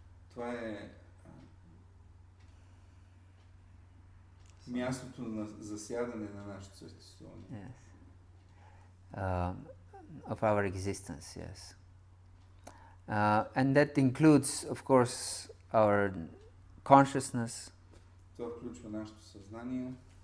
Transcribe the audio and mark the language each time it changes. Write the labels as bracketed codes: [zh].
[bg] Това е мястото на засядане на нашето съществуване. [en] Yes. Of our existence, yes. And that includes, of course, our consciousness, [bg] Това включва нашето съзнание,